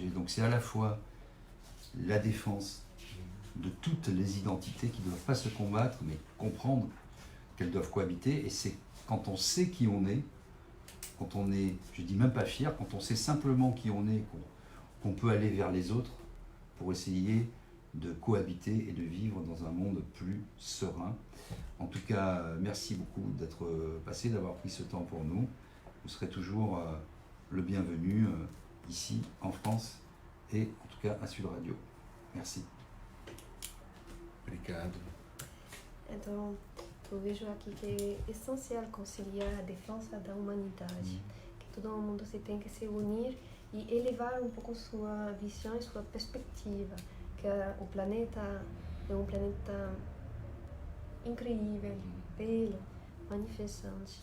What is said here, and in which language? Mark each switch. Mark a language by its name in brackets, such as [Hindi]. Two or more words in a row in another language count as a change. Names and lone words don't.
[French] Donc c'est à la fois la défense de toutes les identités qui ne doivent pas se combattre mais comprendre qu'elles doivent cohabiter, et c'est quand on sait qui on est, quand on est, je dis même pas fier, quand on sait simplement qui on est, qu'on peut aller vers les autres pour essayer de cohabiter et de vivre dans un monde plus serein. En tout cas, merci beaucoup d'être passé, d'avoir pris ce temps pour nous. Vous serez toujours le bienvenu ici en France et en tout cas à Sud Radio. Merci. [Portuguese] Obrigado. Então, eu vejo aqui que é essencial conciliar a defesa da humanidade, que todo mundo se tem que se unir e elevar um pouco sua visão e sua perspectiva, que o planeta é um planeta incrível, belo, manifestante.